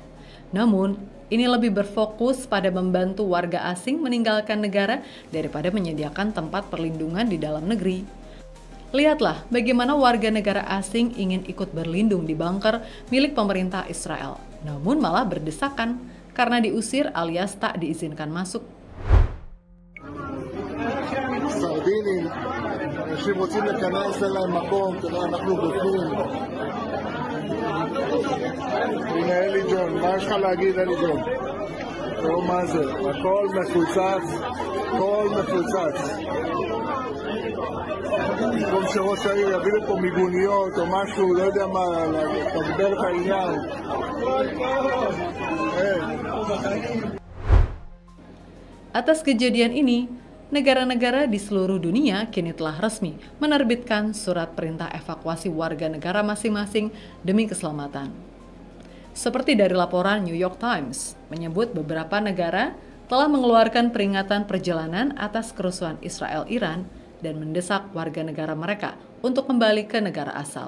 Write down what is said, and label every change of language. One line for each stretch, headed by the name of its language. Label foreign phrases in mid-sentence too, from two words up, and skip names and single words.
Indonesian: Namun, ini lebih berfokus pada membantu warga asing meninggalkan negara daripada menyediakan tempat perlindungan di dalam negeri. Lihatlah bagaimana warga negara asing ingin ikut berlindung di bunker milik pemerintah Israel, namun malah berdesakan karena diusir alias tak diizinkan masuk.
Hebrew: סרדינים, אנשים רוצים להיכנס, אין להם מקום, אנחנו בפנים. הנה אלי ג'ון, מה יש לך להגיד אלי ג'ון? תראו מה זה, הכל מפוצץ, הכל מפוצץ. במקום שראש העיר יביא לפה מיגוניות או משהו, לא יודע מה, תגבר את העניין.
Indonesian: Atas kejadian ini, negara-negara di seluruh dunia kini telah resmi menerbitkan surat perintah evakuasi warga negara masing-masing demi keselamatan. Seperti dari laporan New York Times, menyebut beberapa negara telah mengeluarkan peringatan perjalanan atas kerusuhan Israel-Iran dan mendesak warga negara mereka untuk kembali ke negara asal.